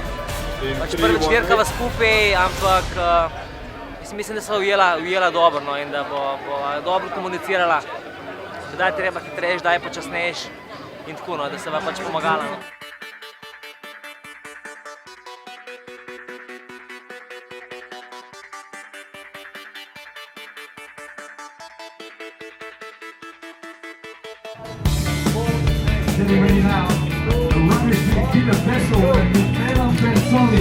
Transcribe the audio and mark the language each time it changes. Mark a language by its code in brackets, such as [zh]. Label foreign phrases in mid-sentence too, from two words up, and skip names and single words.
[sl] Pač prvič dirkava skupaj, ampak mislim, da sva ujela dobro, no, in da bo dobro komunicirala, kdaj treba hitrejš, kdaj počasnejš in tako, no, da se va pač pomagala. No. [en] Getting ready now. The runners will be the vessel and Milan Bensoli.